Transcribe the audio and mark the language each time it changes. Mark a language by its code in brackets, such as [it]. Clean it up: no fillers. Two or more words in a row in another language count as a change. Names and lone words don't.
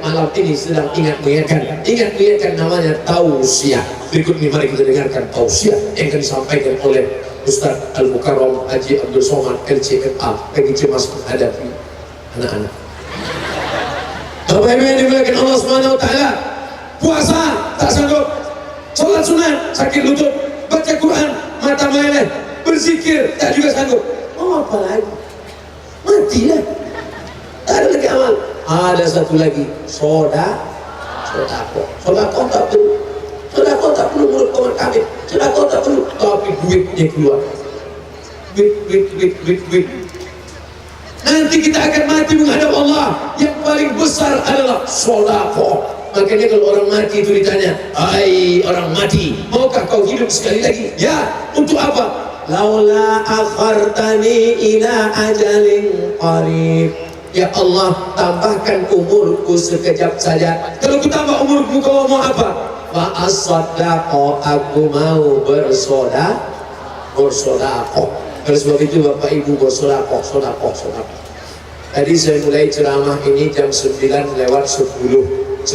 [id] Malam ini sedang ingat-ingatkan namanya tausiah. Berikut ini mari kita dengarkan tausiah yang akan disampaikan oleh Ustaz Al-Mukarram Haji Abdul Somad LCMA bagi cemas menghadapi anak-anak. Bapak Ibu yang dimuliakan Allah [ar] سبحانه وتعالى, [id] puasa tak sanggup, sholat sunat sakit lutut, baca Quran mata meleleh, berzikir tak juga sanggup. Oh apa lagi? Matilah. Tak ada lagi amal. Ada satu lagi, sodako tak perlu. Sodako tak perlu mulut komat kami. Sodako tak perlu, tapi duitnya keluar. Duit. Nanti kita akan mati menghadap Allah. Yang paling besar adalah sodako. Makanya kalau orang mati itu ditanya, hai orang mati, maukah kau hidup sekali lagi? Ya, untuk apa? [ar] لولا أخرتني إلى أجل قريب. يا الله, [id] tambahkan umurku sekejap saja. Kalau ku tambah umurku, kau mau apa? Fa'as-sodaqo, aku mau bersodaqo. Oleh sebab itu Bapak Ibu bersodaqo. Tadi saya mulai ceramah ini jam 9:10.